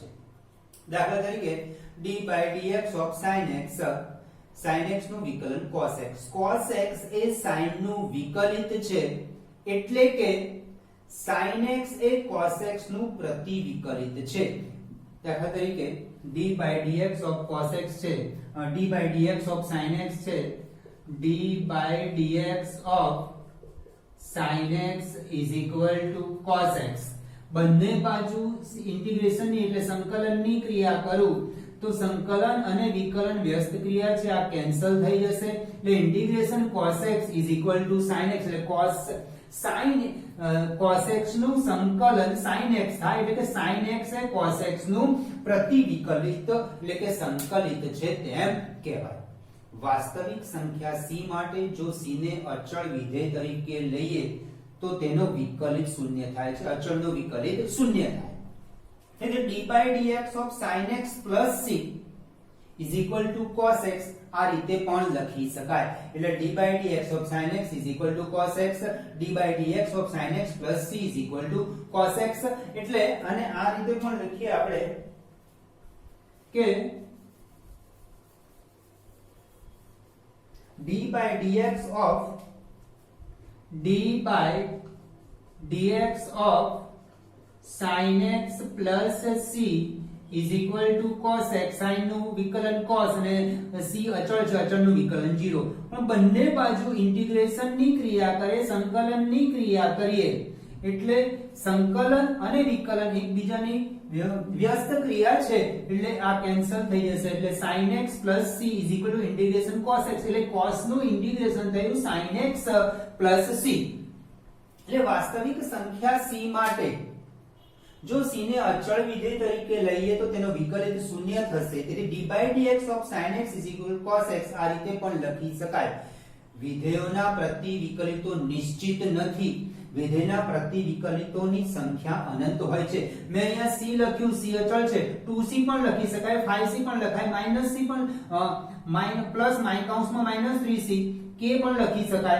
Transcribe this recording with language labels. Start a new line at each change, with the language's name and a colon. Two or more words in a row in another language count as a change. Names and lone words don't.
Gujarati: દાખલા તરીકે
English: d/dx of sin x,
Gujarati: sin x નું વિકલન cos x. cos x એ sin નું વિકલિત છે એટલે કે sin x એ cos x નું પ્રતિવિકલિત છે. દાખલા તરીકે
English: d/dx of cos x છે, d/dx of sin x છે, d/dx of sin x is equal to cos x.
Gujarati: બંને બાજુ ઇન્ટિગ્રેશન ની એટલે સંકલનની ક્રિયા કરું તો સંકલન અને વિકલન વ્યસ્ત ક્રિયા છે, આ કેન્સલ થઈ જશે એટલે ઇન્ટિગ્રેશન
English: cos x is equal to sin x
Gujarati: એટલે cos x નું સંકલન sin x થાય એટલે કે sin x એ cos x નું પ્રતિવિકલિત એટલે કે સંકલિત છે તેમ કહેવાય. વાસ્તવિક સંખ્યા c માટે જો c ને અચળ વિધેય તરીકે લઈએ તો તેનો વિકલિત શૂન્ય થાય છે, અચળનો વિકલિત શૂન્ય થાય.
English: એટલે d/dx of sin x plus c is equal to cos x
Gujarati: આ રીતે પણ લખી શકાય.
English: એટલે d/dx of sin x is equal to cos x, d/dx of sin x plus c is equal to cos x.
Gujarati: એટલે અને આ રીતે પણ લખીએ આપણે કે
English: d/dx of sin x plus c is equal to cos x.
Gujarati: sin નું વિકલન cos અને c અચળ છે, અચળનું વિકલન 0. પણ બંને બાજુ ઇન્ટિગ્રેશન ની ક્રિયા કરે, સંકલનની ક્રિયા કરીએ એટલે સંકલન અને વિકલન એકબીજાની વ્યસ્ત ક્રિયા છે એટલે આ કેન્સલ થઈ જશે.
English: એટલે sin x plus c is equal to integration cos x
Gujarati: એટલે cos નું ઇન્ટિગ્રેશન થયું
English: sin x plus c.
Gujarati: એટલે વાસ્તવિક સંખ્યા c માટે જો c ને અચળ વિધેય તરીકે લઈએ તો તેનો વિકલિત શૂન્ય થશે.
English: તેથી d/dx of sin x is equal to cos x
Gujarati: આ રીતે પણ લખી શકાય. વિધેયોના પ્રતિવિકલિતો નિશ્ચિત નથી. વિધેયના પ્રતિવિકલિતોની સંખ્યા અનંત હોય છે. મેં અહીંયા c લખ્યું, c અચળ છે, 2c પણ લખી શકાય, 5c પણ લખાય, -c પણ પ્લસ -3c k પણ લખી શકાય.